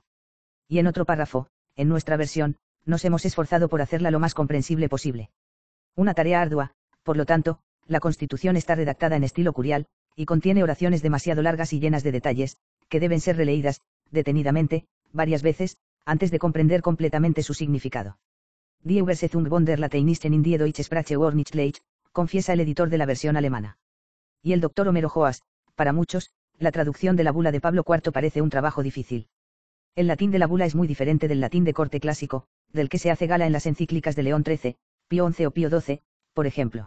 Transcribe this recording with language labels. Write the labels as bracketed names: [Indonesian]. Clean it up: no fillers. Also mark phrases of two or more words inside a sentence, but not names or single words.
[Spanish] Y en otro párrafo, en nuestra versión, nos hemos esforzado por hacerla lo más comprensible posible. Una tarea ardua, por lo tanto, la Constitución está redactada en estilo curial, y contiene oraciones demasiado largas y llenas de detalles, que deben ser releídas, detenidamente, varias veces, antes de comprender completamente su significado. [German] Die Übersetzung von der Lateinisten in die Deutsche Sprache war nicht leicht, [Spanish] confiesa el editor de la versión alemana. Y el doctor Homero Joas: para muchos, la traducción de la bula de Pablo IV parece un trabajo difícil. El latín de la bula es muy diferente del latín de corte clásico, del que se hace gala en las encíclicas de León XIII, Pío XI o Pío XII, por ejemplo.